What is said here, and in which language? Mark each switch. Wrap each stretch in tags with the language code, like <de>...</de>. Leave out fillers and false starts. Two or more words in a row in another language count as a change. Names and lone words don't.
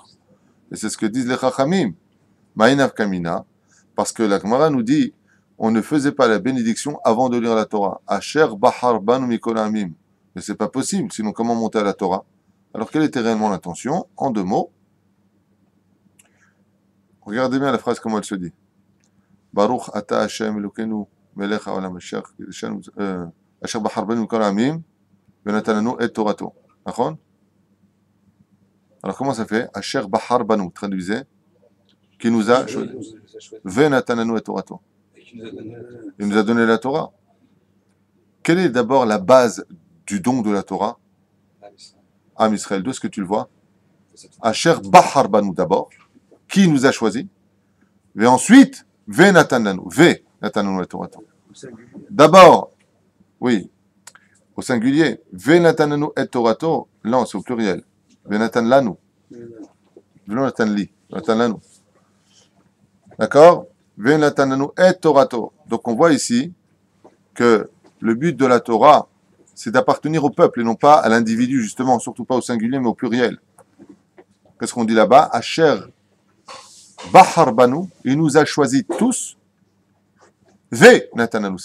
<fr>Et c'est ce que disent les Chachamim. Ma'inav Kamina, parce que la Gemara nous dit, on ne faisait pas la bénédiction avant de lire la Torah.</fr> <he>אשר בחר בנו מכל עמים.</he> <fr>Mais c'est pas possible, sinon comment monter à la Torah? Alors quelle était réellement l'intention? En 2 mots. Regardez bien la phrase, comment elle se dit.</fr> <he>ברוך אתה השם אלוקינו מלך העולם אשר בחר בנו מכל עמים ונתן לנו את תורתו.</he> <fr>D'accord? Alors comment ça fait?</fr> <he>אשר בחר בנו,</he> <fr>traduisez, qui nous a choisi.</fr> <he>ונתננו את תורתו.</he> <fr>Il nous a donné la Torah. Quelle est d'abord la base du don de la Torah?</fr> <he>עם ישראל,</he> <fr>d'où est-ce que tu le vois?</fr> <he>אשר בחר בנו</he> <fr>d'abord, qui nous a choisi. Et ensuite,</fr> <he>ונתננו, ונתננו את תורתו.</he> <fr>D'abord, oui, au singulier,</fr> <he>ונתננו את תורתו,</he> <fr>non, c'est au pluriel.</fr> <he>ונתן לנו. ונתן לי. ונתן לנו.</he> <fr>D'accord?</fr> <he>ונתן לנו את תורתו.</he> <fr>Donc on voit ici que le but de la Torah, c'est d'appartenir au peuple et non pas à l'individu, justement, surtout pas au singulier, mais au pluriel. Qu'est-ce qu'on dit là-bas?</fr> <he>אשר בחר בנו,</he> <fr>il nous a choisis tous.</fr> <he>ונתן לנו.</he>